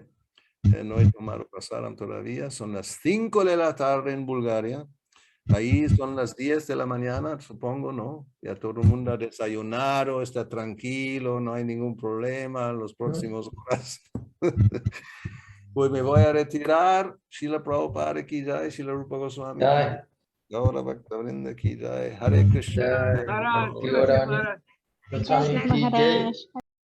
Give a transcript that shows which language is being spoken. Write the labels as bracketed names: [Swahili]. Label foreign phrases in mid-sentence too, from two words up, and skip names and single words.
[Spanish] No he tomado pasaran todavía, son las 5 de la tarde en Bulgaria. Ahí son las 10 de la mañana, supongo, ¿no? Ya todo el mundo ha desayunado, está tranquilo, no hay ningún problema en los próximos horas. Pues me voy a retirar. [Hindi] श्रील प्रभुपाद की जय, श्रील रूप गोस्वामी। गौर भक्तिविनोद की जय. [Sanskrit] Hare Krishna. [Hindi] जय। गोस्वामी की जय.